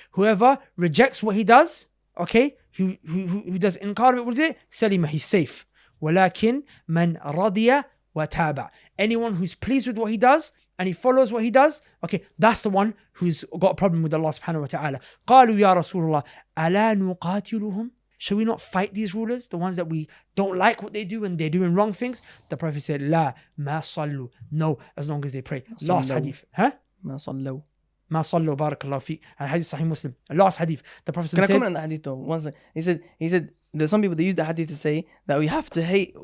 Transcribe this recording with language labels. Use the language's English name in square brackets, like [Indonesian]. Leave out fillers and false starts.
[English] Whoever rejects what he does, okay? Who does inkar of it, what is it? [Arabic] سَلِمَ. [English] He's safe. [Arabic] وَلَكِنْ مَنْ رَضِيَ وَتَابَ. [English] Anyone who's pleased with what he does, and he follows what he does, okay, that's the one who's got a problem with Allah subhanahu wa ta'ala. [Arabic] قالوا يا رسول الله ألا نقاتلهم? [English] Shall we not fight these rulers, the ones that we don't like what they do and they're doing wrong things? [Arabic] The Prophet said, لا ما صلوا. [English] No, as long as they pray. Last hadith. Huh? [Arabic] ما صلوا. ما صلوا بارك الله فيك. [English] Hadith Sahih Muslim. Last hadith. The Prophet Can I said, comment on the hadith though? One second. He said there's some people that use the hadith to say that we have to hate.